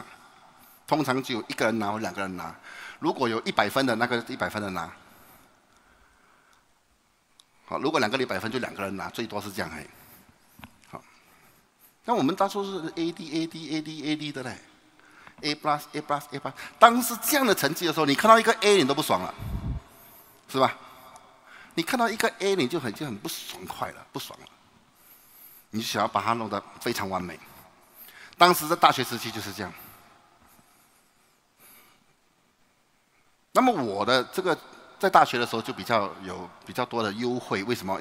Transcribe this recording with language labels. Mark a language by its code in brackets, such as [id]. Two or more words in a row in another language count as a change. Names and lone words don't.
[zh] 通常只有1个人拿或2个人拿。如果有100分的，那个100分的拿。好，如果2个100分，就2个人拿，最多是这样。好，那我们当初是 AD 的嘞。 [en] A plus A plus A plus， [zh] 当时这样的成绩的时候，你看到一个 A 你都不爽了，是吧？你看到一个 A 你就很不爽快了，不爽了，你就想要把它弄得非常完美。当时在大学时期就是这样。那么我的这个在大学的时候就有比较多的优惠，为什么？